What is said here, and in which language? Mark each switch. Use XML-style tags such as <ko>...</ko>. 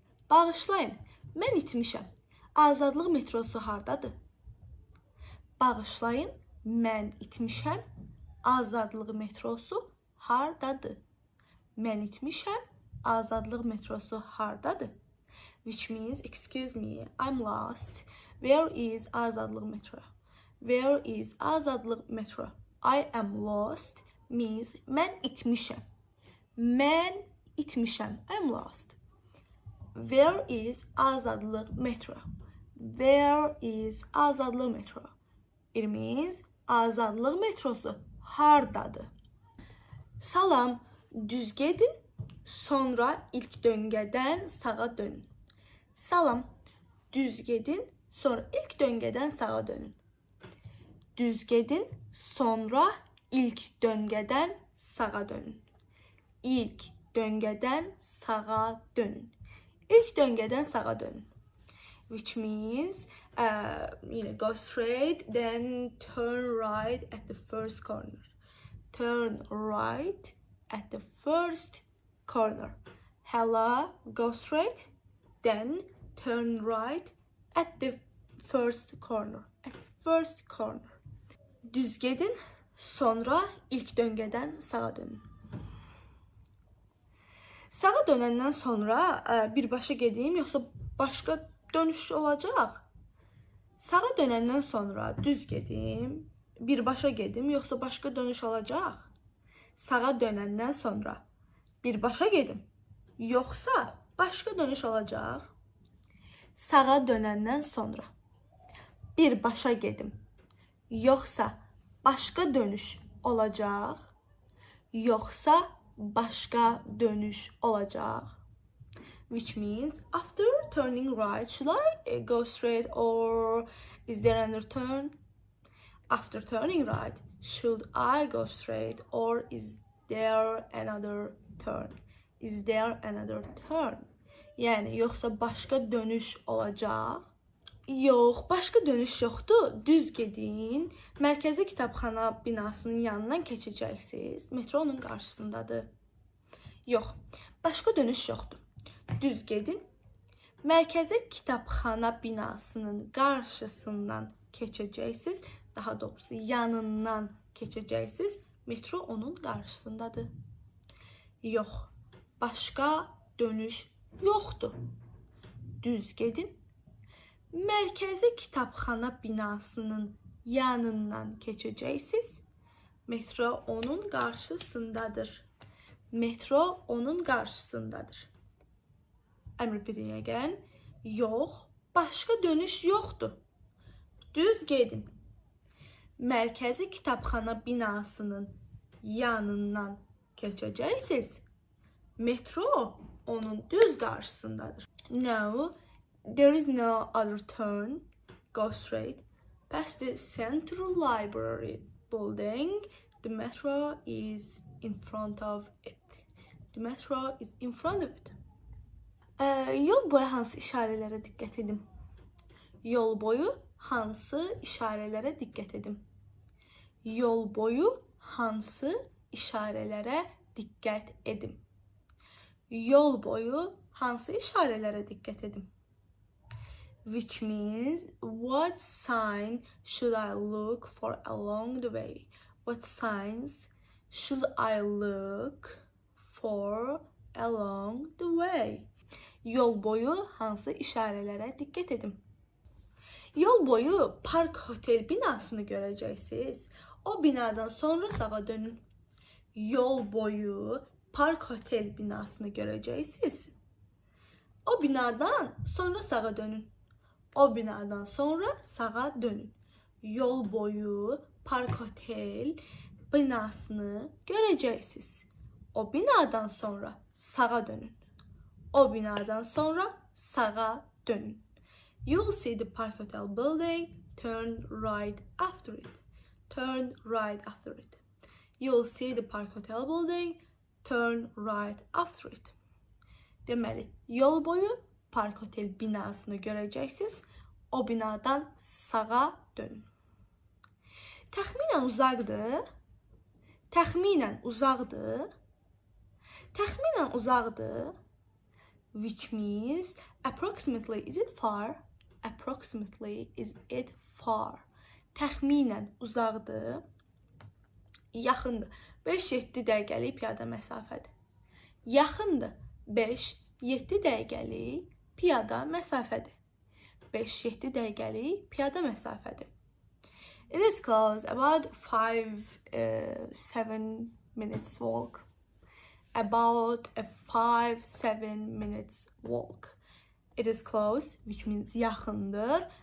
<az>Bağışlayın, mən itmişəm. Azadlıq metrosu hardadır? Bağışlayın, mən itmişəm. Azadlıq metrosu hardadır? Mən itmişəm. Azadlıq metrosu hardadır?</az> <en>Which means, excuse me, I'm lost. Where is Azadlıq metro? Where is Azadlıq metro? I am lost means</en> <az>mən itmişəm. Mən itmişəm.</az> <en>I'm lost. Where is Azadlıq metro? Where is Azadlıq metro? It means</en> <az>Azadlıq metrosu hardadır? Salam, düz gedin, sonra ilk döngədən sağa dönün. Salam, düz gedin, sonra ilk döngədən sağa dönün. Düz gedin, sonra ilk döngədən sağa dönün. İlk döngədən sağa dönün. İlk döngədən sağa dönün.</az> <en>Which means, go straight, then turn right at the first corner. Turn right at the first corner. Hello, go straight, then turn right at the first corner. At the first corner.</en> <az>Düz gedin, sonra ilk döngədən sağa dönün. Sağa dönəndən sonra birbaşa gedim, yoxsa başqa dönüş olacaq? Sağa dönəndən sonra düz gedim, birbaşa gedim, yoxsa başqa dönüş olacaq? Sağa dönəndən sonra birbaşa gedim, yoxsa başqa dönüş olacaq? Sağa dönəndən sonra birbaşa gedim, yoxsa başqa dönüş olacaq? Yoxsa başqa dönüş olacaq?</az> <en>Which means, after turning right, should I go straight or is there another turn? After turning right, should I go straight or is there another turn? Is there another turn?</en> <az>Yəni, yoxsa başqa dönüş olacaq? Yox, başqa dönüş yoxdur. Düz gedin. Mərkəzi kitabxana binasının yanından keçəcəksiniz. Metro onun qarşısındadır. Yox, başqa dönüş yoxdur. Düz gedin. Mərkəzi kitabxana binasının qarşısından keçəcəksiniz. Daha doğrusu yanından keçəcəksiniz. Metro onun qarşısındadır. Yox, başqa dönüş yoxdur. Düz gedin. Mərkəzi kitabxana binasının yanından keçəcəksiniz. Metro onun qarşısındadır. Metro onun qarşısındadır.</az> <en>I'm repeating again.</en> <az>Yox, başqa dönüş yoxdur. Düz gedin. Mərkəzi kitabxana binasının yanından keçəcəksiniz. Metro onun düz qarşısındadır.</az> <en>No, there is no other turn. Go straight past the Central Library building. The metro is in front of it. The metro is in front of it.</en> <az>Yol boyu hansı işarələrə diqqət edim? Yol boyu hansı işarələrə diqqət edim? Yol boyu hansı işarələrə diqqət edim? Yol boyu hansı işarələrə diqqət edim?</az> <en>Which means, what sign should I look for along the way? What signs should I look for along the way?</en> <az>Yol boyu hansı işarələrə diqqət edim? Yol boyu park hotel binasını görəcəksiniz. O binadan sonra sağa dönün. Yol boyu park hotel binasını görəcəksiniz. O binadan sonra sağa dönün. O binadan sonra sağa dönün. Yol boyu Park Otel binasını göreceksiniz. O binadan sonra sağa dönün. O binadan sonra sağa dönün.</az> <en>You'll see the Park Hotel building. Turn right after it. Turn right after it. You'll see the Park Hotel building. Turn right after it.</en> <az>Deməli, yol boyu Park Hotel binasını görəcəksiniz. O binadan sağa dönün. Təxminən uzaqdır. Təxminən uzaqdır. Təxminən uzaqdır.</az> <en>Which means approximately, is it far? Approximately, is it far?</en> <az>Təxminən uzaqdır. Yaxındır. 5-7 dəqiqəlik piyada məsafədir. Yaxındır. 5-7 dəqiqəlik piyada məsafədir. 5-7 dəqiqəlik piyada məsafədir.</az> <en>It is close, about 5-7 minutes walk. About a 5-7 minutes walk. It is close, which means</en> <az>yaxındır.</az>